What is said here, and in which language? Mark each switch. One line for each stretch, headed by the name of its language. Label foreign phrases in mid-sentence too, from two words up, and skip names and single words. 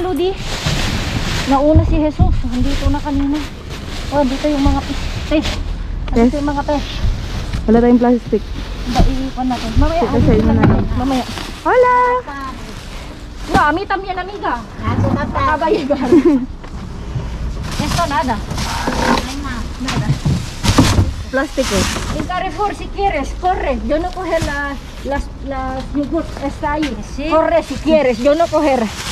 Filipino: see? Nauna si Jesus. Andito na kanina. Oh, dito yung mga fish. Dito yung mga fish. Wala tayong plastic. Iipan natin. Mamaya. Mamaya.
Spanish: Hola! No, a mí también, amiga. Acaba de llegar. Esto nada. Nada.
Filipino: Plastic eh.
Spanish: En Carrefour, si quieres, corre. Yo no coger las yogurt. Está ahí. ¿Sí? Corre si quieres. Yo no coger.